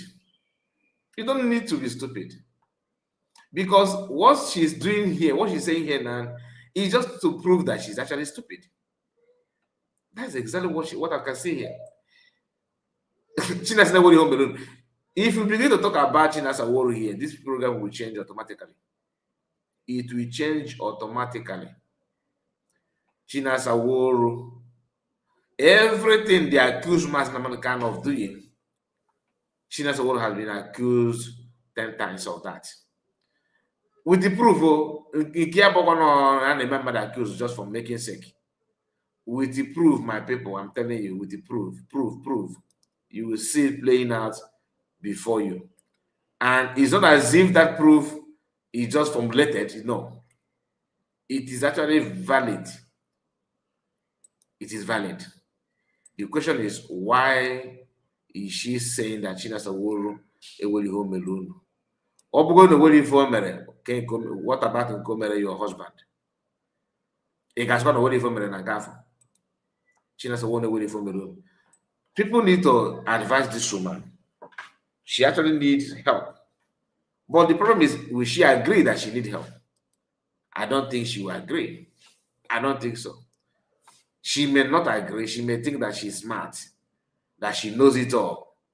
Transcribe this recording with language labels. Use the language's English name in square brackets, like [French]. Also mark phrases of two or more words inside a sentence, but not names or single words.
[English] You don't need to be stupid. Because what she's doing here, what she's saying here now, is just to prove that she's actually stupid. That's exactly what I can see here. Chinasa Newori Home Alone. If you begin to talk about Chinasa Newori here, this program will change automatically. It will change automatically. Chinasa Newori. Everything they accuse Mazi Nnamdi Kanu of doing, Chinasa Newori has been accused 10 times of that. With the proof, I remember the accused just for making sake. With the proof, my people, I'm telling you, with the proof, you will see it playing out before you. And it's not as if that proof is just formulated, no. It is actually valid. It is valid. The question is, why is she saying that Chinasa Newori eweli home alone? What about Nkomere, your husband? Chinasa Newori eweli home alone. People need to advise this woman. She actually needs help. But the problem is, will she agree that she needs help? I don't think she will agree. I don't think so. She may not agree. She may think that she's smart, that she knows it all.